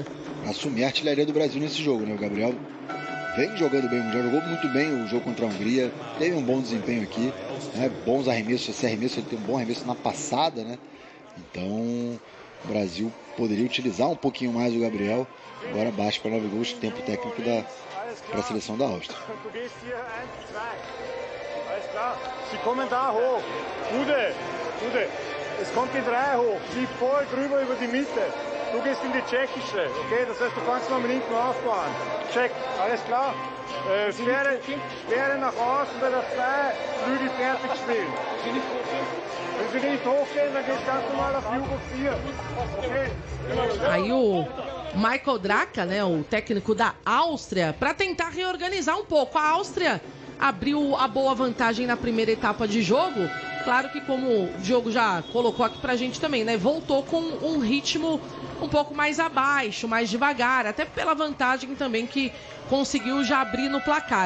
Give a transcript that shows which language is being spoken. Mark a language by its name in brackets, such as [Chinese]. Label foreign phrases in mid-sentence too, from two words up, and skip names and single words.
[Portuguese] Assumir a artilharia do Brasil nesse jogo, né? O Gabriel vem jogando bem, já jogou muito bem o jogo contra a Hungria. Teve um bom desempenho aqui, né? Bons arremessos. Esse arremesso, ele tem um bom arremesso na passada, né? Então o Brasil poderia utilizar um pouquinho mais o Gabriel. Agora baixa para 9 gols, tempo técnico para a seleção da Áustria. [German] Sie kommen da hoch. Ude, es kommt die 3 hoch. Flieg voll drüber über die Mitte. Du gehst in die tschechische, okay? Das heißt, du kannst noch mit hinten aufbauen. Check, alles klar? Sperre nach außen bei der 2, Flügel fertig spielen. Wenn sie nicht hochgehen, dann geht es ganz normal auf Jugend 4. Okay? [Portuguese] Aí o Michael Draka, né, o técnico da Áustria, para tentar reorganizar um pouco. A Áustria abriu a boa vantagem na primeira etapa de jogo. Claro que, como o Diogo já colocou aqui pra gente também, né, voltou com um ritmo um pouco mais abaixo, mais devagar, até pela vantagem também que conseguiu já abrir no placar.